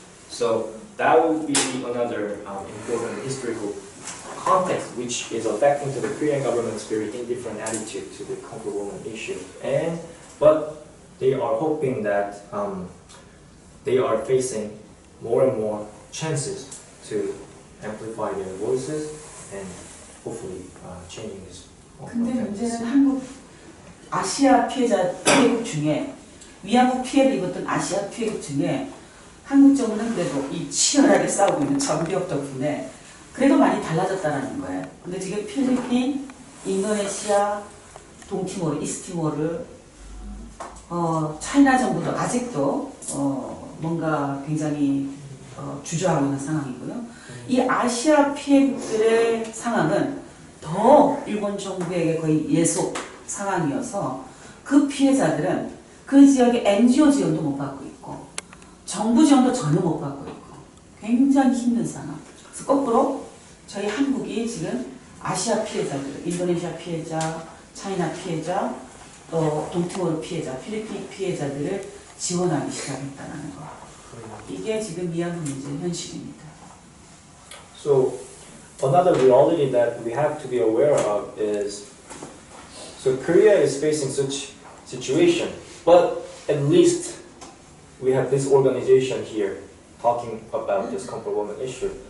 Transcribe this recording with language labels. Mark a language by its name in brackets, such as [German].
[English] So that would be another important historical context which is affecting to the Korean government's very indifferent attitude to the comfort woman issue. But they are hoping that they are facing more and more chances to amplify their voices and hopefully changing this. [Korean] 근데 문제는 한국 아시아 피해국 중에 위안부 피해를 입었던 아시아 피해국 중에 한국 정부는 그래도 이 치열하게 싸우고 있는 전비협 덕분에 그래도 많이 달라졌다는 거예요. 근데 지금 필리핀, 인도네시아, 동티모르, 이스티모르, 차이나 정부도 아직도 뭔가 굉장히 주저하고 있는 상황이고요. 이 아시아 피해국들의 상황은 더 일본 정부에게 거의 예속 상황이어서 그 피해자들은 그 지역의 NGO 지원도 못 받고 있고 정부 지원도 전혀 못 받고 있고 굉장히 힘든 상황. 그래서 거꾸로 저희 한국이 지금 아시아 피해자들, 인도네시아 피해자, 차이나 피해자, 또 동티모르 피해자, 필리핀 피해자들을 지원하기 시작했다는 거. 이게 지금 위안부 문제의 현실입니다. [English] So another reality that we have to be aware of is, so Korea is facing such situation, but at least we have this organization here talking about this comfort woman issue.